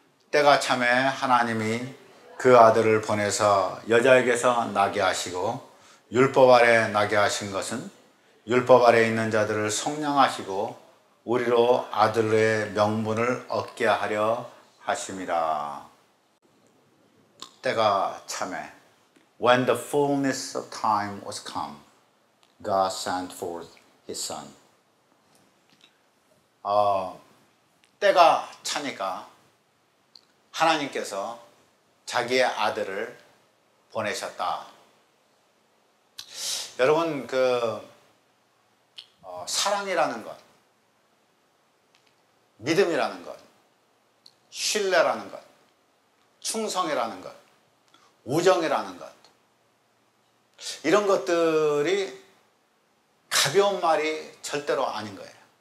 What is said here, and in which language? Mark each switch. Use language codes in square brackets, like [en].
[ko] 때가 참에 하나님이 그 아들을 보내서 여자에게서 나게 하시고 율법 아래 나게 하신 것은 율법 아래 있는 자들을 속량하시고 우리로 아들의 명분을 얻게 하려 하심이라. 때가 참에 [en] When the fullness of time was come, God sent forth His Son. [ko] 때가 차니까 하나님께서 자기의 아들을 보내셨다. 여러분, 사랑이라는 것, 믿음이라는 것, 신뢰라는 것, 충성이라는 것, 우정이라는 것, 이런 것들이 가벼운 말이 절대로 아닌 거예요.